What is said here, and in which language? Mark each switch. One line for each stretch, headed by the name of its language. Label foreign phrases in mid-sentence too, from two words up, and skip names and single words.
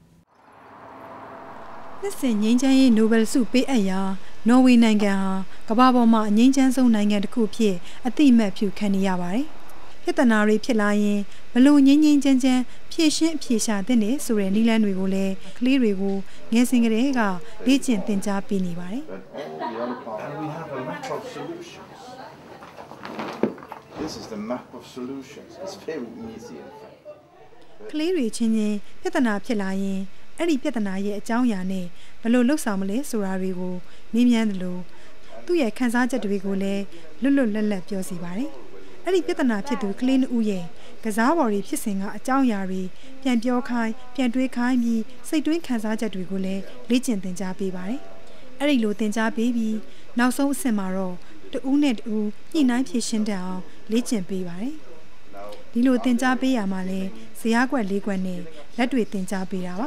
Burmese: နှစ်စဉ်ငြိမ်းချမ်းရေးနိုဘယ်ဆုပေးအပ်ရာနော်ဝေနိုင်ငံဟာကမ္ဘာပေါ်မှာအငြိမ်းချမ်းဆုံးနိုင်ငံတစ်ခုဖြစ်အသိအမှတ်ပြုခံနေရပါတယ်။ပြဿနာတွေဖြစ်လာရင်ဘလို့ငြိမ်းငြိမ်းချမ်းချမ်းဖြေရှင်းအဖြေရှာတဲ့နေဆိုတဲ့နည်းလမ်းတွေကိုလည်းကလေးတွေကိုငယ်စဉ်ကတည်းကလေ့ကျင့်သင်ကြားပေးနေပါတယ်။
English: This is the map of solutions. It's very easy in fact.
Burmese: ကလေးတွေချင်းချင်းပြဿနာဖြစ်လာရင်အဲ့ဒီပြဿနာရဲ့အကြောင်းအရာနဲ့ဘလို့လှုပ်ဆောင်မလဲဆိုတာတွေကိုနည်းမြန်းတယ်လို့သူ့ရဲ့ခံ စားချက်တွေကိုလည်းလွတ်လွတ်လပ်လပ်ပြောစီပါတယ်။အဲ့ဒီပြဿနာဖြစ်သူကလေးနှုတ်ရဲ့ကစားပေါ်တွေဖြစ်စဉ်ကအကြောင်းအရာတွေပြန်ပြောခိုင်းပြန်တွေးခိုင်းပြီးစိတ်တွင်းခံစားချက်တွေကိုလည်းလေ့ကျင့်သင်ကြားပေးပါတယ်။အဲ့ဒီလိုသင်ကြားပေးပြီးနောက်ဆုံးအဆင့်မှာတော့တဦးနဲ့တဦးညှိနှိုင်းဖြေရှင်းတတ်အောင်လေ့ကျင့်ပေးပါတယ်။ဒီလိုသင်ကြားပေးရမှာလဲဇယားကွက်၄ကွက်နဲ့လက်တွေသင်ကြားပေးတာပါ